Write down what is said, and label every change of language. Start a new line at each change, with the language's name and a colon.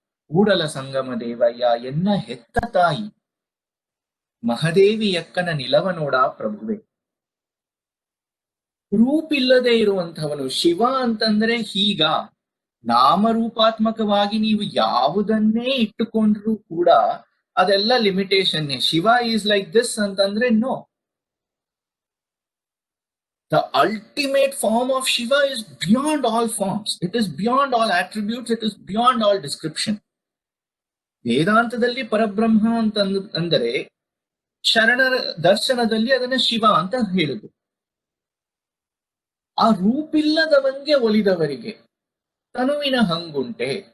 Kannada: ಕೂಡಲ ಸಂಗಮ ದೇವಯ್ಯ ಎನ್ನ ಹೆತ್ತ ತಾಯಿ, ಮಹದೇವಿ ಯಕ್ಕನ ನಿಲವ ನೋಡ ಪ್ರಭುವೆ. ರೂಪಿಲ್ಲದೆ ಇರುವಂತವನು ಶಿವ ಅಂತಂದ್ರೆ ಹೀಗ ನಾಮರೂಪಾತ್ಮಕವಾಗಿ ನೀವು ಯಾವುದನ್ನೇ ಇಟ್ಟುಕೊಂಡ್ರೂ ಕೂಡ ಅದೆಲ್ಲ limitation.
English: Shiva is like this ಅಂತಂದ್ರೆ no. The ultimate form of Shiva is beyond all forms. It is beyond all attributes. It is beyond all description.
Kannada: ವೇದಾಂತದಲ್ಲಿ ಪರಬ್ರಹ್ಮ ಅಂತ ಅಂದರೆ ಶರಣರ ದರ್ಶನದಲ್ಲಿ ಅದನ್ನ ಶಿವ ಅಂತ ಹೇಳುದು. ಆ ರೂಪಿಲ್ಲದವಂಗೆ ಒಲಿದವರಿಗೆ ತನುವಿನ ಹಂಗುಂಟೆ.